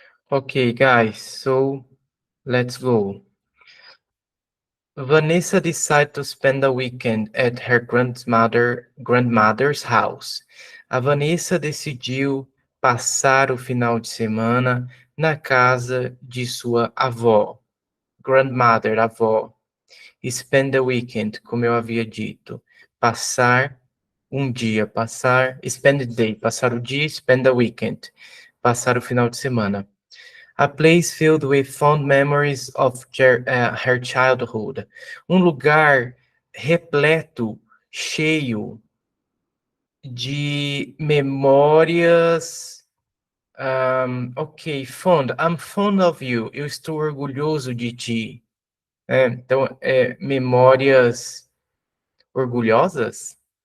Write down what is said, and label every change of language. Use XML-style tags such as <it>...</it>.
<en>Okay, guys, so let's go. Vanessa decided to spend the weekend at her grandmother's house.</en> <pt>A Vanessa decidiu passar o final de semana na casa de sua avó, grandmother, avó. Spend the weekend, como eu havia dito. Passar um dia, spend the day, passar o dia, spend the weekend. Passar o final de semana.</pt> <en>A place filled with fond memories of her childhood.</en> <pt>Lugar repleto, cheio de memórias. Ok, fond.</pt> <en>I'm fond of you.</en> <pt>Eu estou orgulhoso de ti. Então, memórias orgulhosas?</pt>